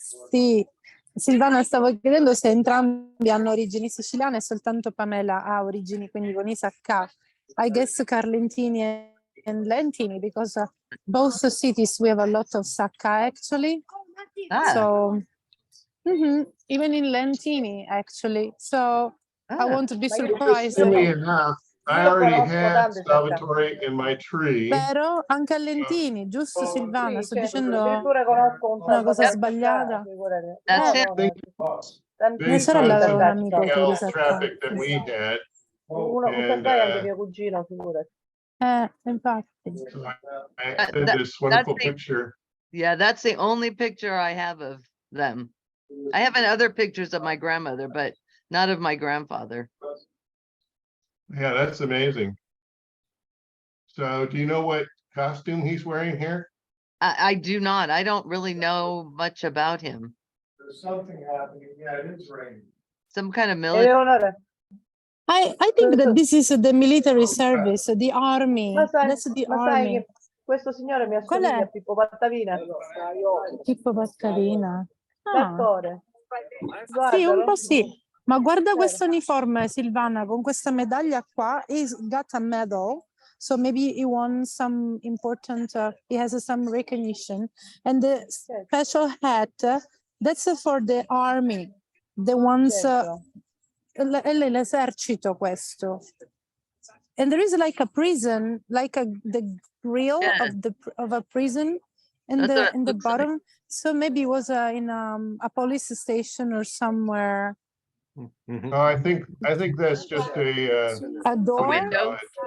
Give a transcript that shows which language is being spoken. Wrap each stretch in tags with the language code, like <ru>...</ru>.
<it>Sì, Silvana, stavo chiedendo se entrambi hanno origini siciliane e soltanto Pamela ha origini quindi con Isacca.</it> <en>I guess Carlentini and Lentini, because both cities we have a lot of Sacca actually. So even in Lentini actually. So I won't be surprised. Enough, I already had Salvatore in my tree.</en> <it>Però anche a Lentini, giusto Silvana? Sto dicendo una cosa sbagliata. Mia sorella aveva un amico che</it> <en>traffic that we had.</en> <it>Anche mio cugino, figurati. Infatti.</it> <en>I did this wonderful picture. Yeah, that's the only picture I have of them. I have other pictures of my grandmother, but not of my grandfather. Yeah, that's amazing. So do you know what costume he's wearing here? I do not. I don't really know much about him. There's something happening. Yeah, it is raining. Some kind of military. I think that this is the military service, the army. That's the army.</en> <it>Questo signore mi assomiglia a Pippo Pattavina. Pippo Pattavina. L'attore. Sì, un po' sì. Ma guarda questo uniforme, Silvana, con questa medaglia qua.</it> <en>He's got a medal. So maybe he won some important, he has some recognition. And the special hat, that's for the army. The ones, l'esercito questo. And there is like a prison, like the grill of a prison in the bottom. Like. So maybe it was in a police station or somewhere. Oh, I think that's just a door,</en>